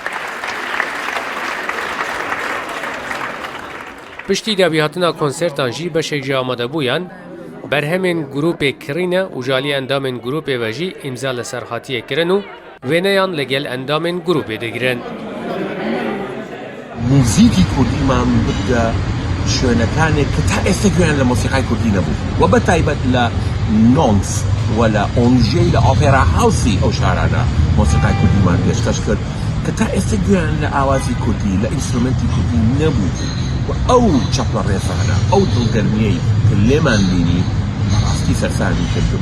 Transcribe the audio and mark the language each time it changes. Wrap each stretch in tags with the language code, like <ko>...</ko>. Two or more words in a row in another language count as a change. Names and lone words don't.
<ku>Piştî dabihatina konsertan jî beşek ji amadebûyan, berhemên grupê kirîne û ji aliyê endamên grupê ve jî îmza li ser hatiye kirin û wêneyan li gel endamên grupê digirin.</ku> <ckb>موزیکی کوردیمان بدە شوێنەکانێک کە تا ئێستا گوێیان لە مۆسیقای کوردی نەبوو و بەتایبەت لە نۆنس و لە ئۆنژێ لە ئۆپێرا هاوسی ئەو شارانە مۆسیقای کوردیمان پێشکەش کرد کە تا ئێستا گوێیان لە ئاوازی کوردی لە ئینسترومنتی کوردی نەبوو و ئەو چەپڵە ڕێزانە ئەو دڵگەرمیەی کە لێمان بینی بەڕاستی سەرسامی کردم.</ckb>